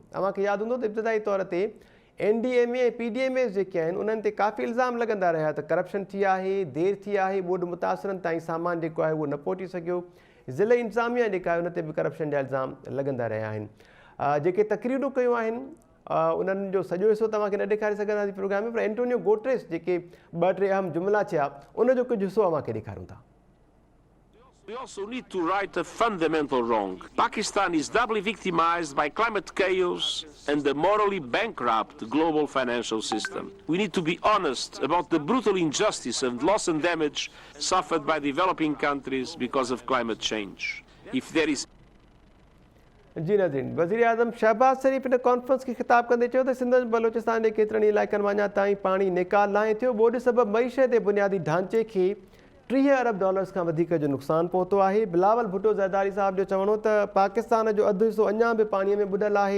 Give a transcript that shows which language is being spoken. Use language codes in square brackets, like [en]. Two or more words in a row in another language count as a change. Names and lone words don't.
[sd] तव्हांखे यादि हूंदो त इब्तिदाई तौर ते NDMA ऐं PDMA जेके आहिनि उन्हनि ते काफ़ी इल्ज़ाम लॻंदा रहिया त करप्शन थी आहे, देरि थी आहे, ॿोॾि मुतासिरनि ताईं सामान जेको आहे उहो न पहुची सघियो। ज़िले इंतिज़ामिया जेका आहे उन ते बि करप्शन जा इल्ज़ाम लॻंदा रहिया आहिनि। जेके तक़रीरूं कयूं आहिनि उन्हनि जो सॼो हिसो तव्हांखे न ॾेखारे सघंदासीं प्रोग्राम में, पर एंटोनियो गुटेरेस जेके 2-3 अहम जुमिला चया उनजो कुझु हिसो अव्हांखे ॾेखारूं था। [en] We also need to right a fundamental wrong. Pakistan is doubly victimized by climate chaos and the morally bankrupt global financial system. We need to be honest about the brutal injustice and loss and damage suffered by developing countries because of climate change. If there is [sd] जी नाज़रीन, वज़ीर आज़म शहबाज शरीफ़ इन कॉन्फ्रेंस खे ख़िताब कंदे चयो त सिंध बलूचिस्तान जे केतिरनि इलाइक़नि में अञा ताईं पाणी निकाल नाहे थियो। ॿोॾि सबबि मईशत ऐं बुनियादी ढांचे खे $30 अरब खां वधीक जो नुक़सानु पहुतो आहे। बिलावल भुट्टो ज़रदारी साहिब जो चवणो त पाकिस्तान जो अधु हिसो अञा बि पाणीअ में ॿुॾल आहे।